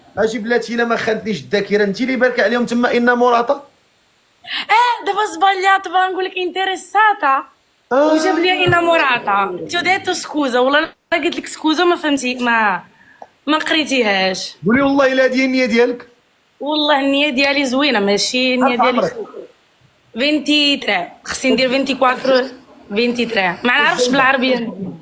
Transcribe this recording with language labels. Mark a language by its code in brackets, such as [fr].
[ar] اجي بلاتي الا ما خانتنيش الذاكره، انت اللي بالك عليهم تما ان مراته. [it] Dopo sbagliato, volevo [ar] نقول لك [it] interessata. [ar] وجاب لي [it] innamorata. Ti ho detto scusa، [ar] والله قلت لك سكوزا ما فهمتي، ما قريتيهاش. قولي والله الا هذه النيه ديالك. والله النية ديالي زوينة، ماشي النية ديالي 23 خصني ندير 24 23 ما نعرفش بالعربية.